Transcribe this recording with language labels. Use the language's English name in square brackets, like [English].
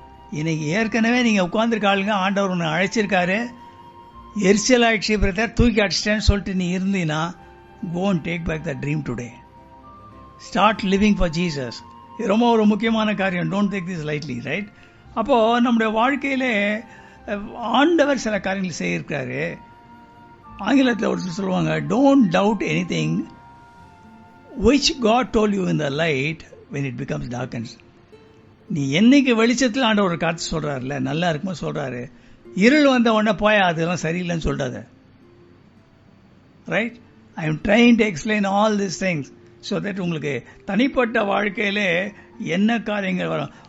[Tamil] இன்னைக்கு ஏற்கனவே நீங்க உட்கார்ந்துருக்காளுங்க, ஆண்டவர் உன்னை அழைச்சிருக்காரு, எரிச்சல் ஆயிடுச்சு பிரதர், தூக்கி அடிச்சிட்டேன்னு சொல்லிட்டு நீ இருந்தீங்கன்னா, [English] Go and take back the dream today. Start living for Jesus. [Tamil] இது ரொம்ப ஒரு முக்கியமான காரியம். [English] don't take this lightly, [Tamil] right? அப்போ நம்முடைய வாழ்க்கையிலே ஆண்டவர் சில காரியங்கள் செய்யிருக்காரு. ஆங்கிலத்தில் ஒரு சொல்லுவாங்க, [English] Don't doubt anything which God told you in the light when it becomes darkness. [Tamil] நீ என்னைக்கு வெளிச்சத்தில் ஆண்டவர் ஒரு காத்து சொல்றாருல, நல்லா இருக்குமோ சொல்றாரு, இருள் வந்த உடனே போய் அதெல்லாம் சரியில்லைன்னு சொல்றாரு, right? [English] I am trying to explain all this things so that [Tamil] உங்களுக்கு தனிப்பட்ட வாழ்க்கையிலே என்ன காரியங்கள் வரும்.